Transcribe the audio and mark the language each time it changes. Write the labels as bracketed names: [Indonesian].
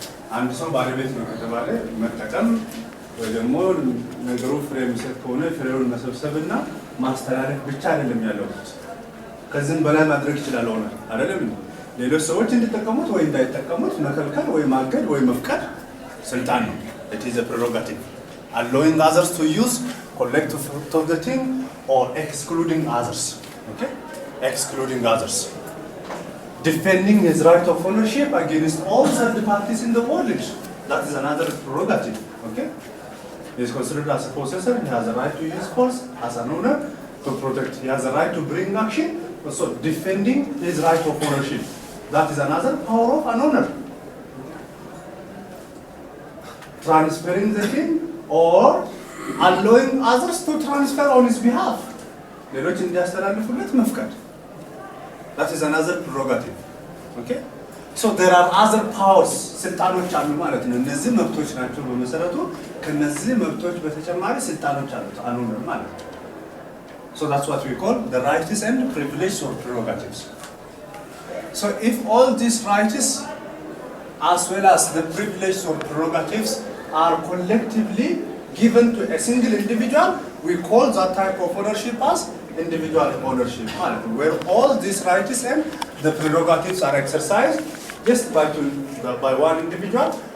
[Amharic] And so, ባለቤት ነው ከተባለ መጠቀም ወይ ደግሞ ነገሩ ፍሬ የሚሰጥ ከሆነ ፍሬውን መሰብሰብና ማስተላለፍ ብቻ አይደለም ያለው። ከዚህም በላይ ማድረግ ይችላል ሆነ አይደለም። ሌሎች ሰዎች እንዲጠቀሙት ወይ እንዳይጠቀሙት መከልከል ወይ ማገድ ወይ መፍቀድ ስልጣን ነው። [English] It is a prerogative. Allowing others to use, collect fruit of the thing, or excluding others. Okay? Excluding others. Defending his right of ownership against all third parties in the world. That is another prerogative. Okay? He is considered as a possessor. He has a right to use force as an owner to protect. He has a right to bring action. So defending his right of ownership. That is another power of an owner. Transferring the thing or allowing others to transfer on his behalf. [Amharic] ሌሎች እንዲያስተላልፉለት መፍቀድ. [English] That is another prerogative. Okay? So there are other powers. [Amharic] ስልጣኖች አሉ ማለት ነው። እነዚህ መብቶች ናቸው በመሰረቱ። ከነዚህ መብቶች በተጨማሪ ስልጣኖች አሉት አንዱ ማለት ነው። [English] So that's what we call the rights and privileges or prerogatives. So if all these rights as well as the privileges or prerogatives are collectively given to a single individual, we call that type of ownership as individual ownership, where all these rights and the prerogatives are exercised just by one individual.